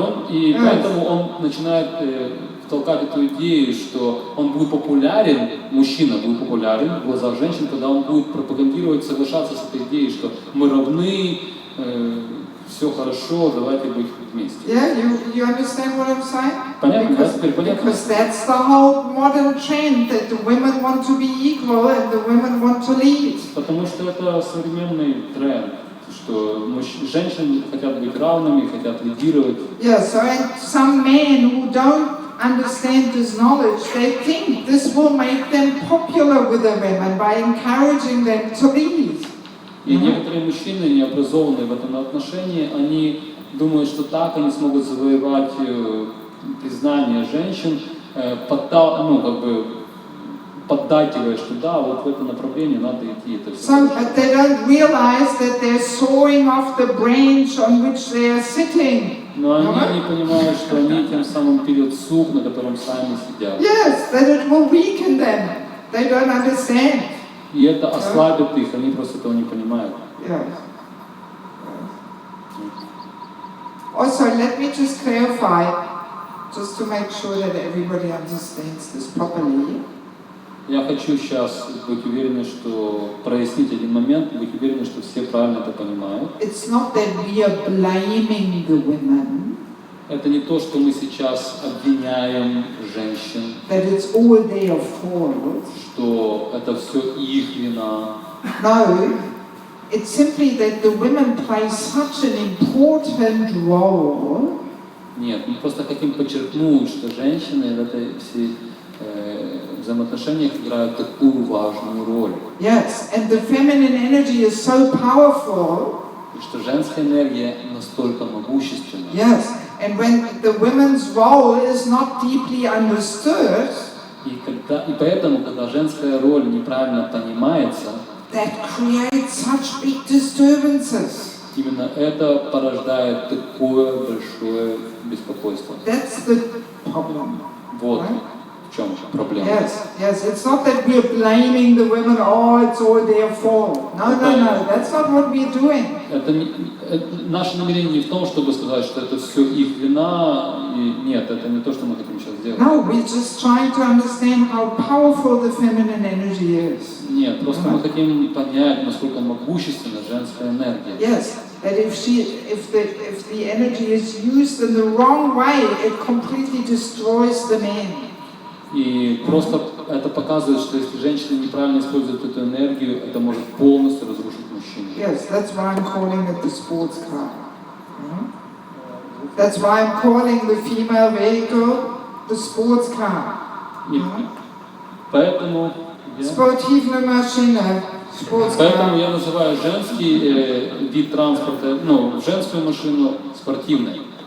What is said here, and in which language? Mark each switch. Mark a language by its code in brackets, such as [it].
[ru] И поэтому он начинает толкать эту идею, что он будет популярен, мужчина будет популярен в глазах женщин, когда он будет пропагандировать, соглашаться с этой идеей, что мы равны, все хорошо, давайте быть вместе. [en] Yeah, you understand what I'm saying? [ru] Понятно, да? Теперь понятно? [en] Because that's the whole modern trend, that the women want to be equal and the women want to lead. [ru] Потому что это современный тренд, что женщины хотят быть равными, хотят лидировать. [en] Yeah, so and some men who don't understand this knowledge, they think this will make them popular with the women by encouraging them to lead. [ru] И некоторые мужчины, необразованные в этом отношении, они думают, что так они смогут завоевать признание женщин, поддакивая, что да, вот в это направление надо идти. Это все [en] So, but they don't realize that they're sawing off the branch on which they are sitting. [ru] Но они не понимают, что они тем самым пилят сук, на котором сами сидят. [en] Yes, that it will weaken them. They don't understand. [ru] И это ослабит их, они просто этого не понимают. [en] Yes. Also, let me just clarify, just to make sure that everybody understands this properly. [ru] Я хочу сейчас быть уверенным, что прояснить один момент, быть уверенным, что все правильно это понимают. [en] It's not that we are blaming the women. [ru] Это не то, что мы сейчас обвиняем женщин, [en] That it's all their fault. [ru] что это все их вина. [en] No, it's simply that the women play such an important role. [ru] Нет, мы просто хотим подчеркнуть, что женщины в этой всей взаимоотношениях играют такую важную роль. [en] Yes, and the feminine energy is so powerful. [ru] И что женская энергия настолько могущественна. [en] Yes, and when the women's role is not deeply understood, [ru] И поэтому, когда женская роль неправильно понимается, [en] that creates such big disturbances. [ru] именно это порождает такое большое беспокойство. [en] That's the problem. [ru] Вот [en] Right? [ru] в чем проблема. [en] Yes, it's not that we're blaming the women, oh, it's all their fault. No, that's not what we're doing. [ru] Наше намерение не в том, чтобы сказать, что это все их вина, и нет, это не то, что мы хотим сейчас сделать. [en] No, we're just trying to understand how powerful the feminine energy is. [ru] Нет, просто мы хотим понять, насколько могущественна женская энергия. [en] Yes, that if the energy is used in the wrong way, it completely destroys the man. [ru] И просто это показывает, что если женщина неправильно использует эту энергию, это может полностью разрушить мужчину. [en] Yes, that's why I'm calling it the sports car. That's why I'm calling the female vehicle the sports car. [ru] Поэтому Спортивная машина, [en] sports [ru] Поэтому [en] car. [ru] я называю женский вид транспорта, женскую машину спортивной.